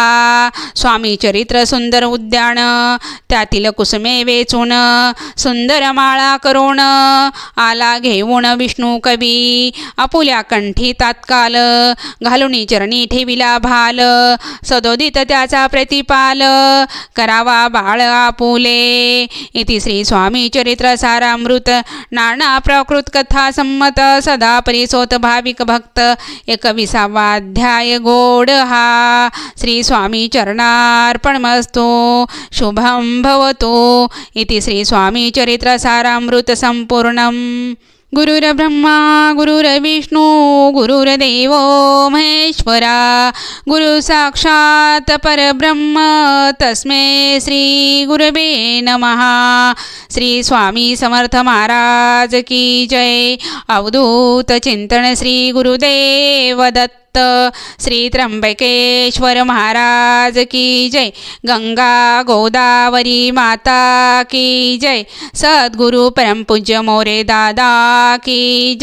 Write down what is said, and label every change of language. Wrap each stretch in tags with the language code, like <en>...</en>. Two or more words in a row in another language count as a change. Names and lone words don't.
<mr>स्वामी चरित्र सुंदर उद्यान त्यातील कुसुमे वेचून सुंदर माळा करून आला घेऊन विष्णू कवी आपुल्या कंठी तात्काल घालुनी चरणी ठेविला भाल सदोदित त्याचा प्रतिपाल करावा बाळ आपुले. इति श्री स्वामी चरित्र सारामृत नाना प्रकृत कथा संमत सदा परिसोत भाविक भक्त 21वा अध्याय गोड हा.</mr> <sa>श्री स्वामी चरणार्पणमस्तु. शुभम भवतु. इति श्री स्वामी चरित्र सारामृत संपूर्णम. गुरुर्ब्रह्मा गुरुर्विष्णू गुरुर्देवो महेश्वरा गुरु साक्षात परब्रह्म तस्मै श्री गुरवे नमः.</sa> <hi>श्री स्वामी समर्थ महाराज की जय. अवधूत चिंतन श्री गुरुदेव दत्त श्री त्र्यंबकेश्वर महाराज की जय. गंगा गोदावरी माता की जय. सद्गुरु परमपूज्य मोरे दादा की जय.</hi>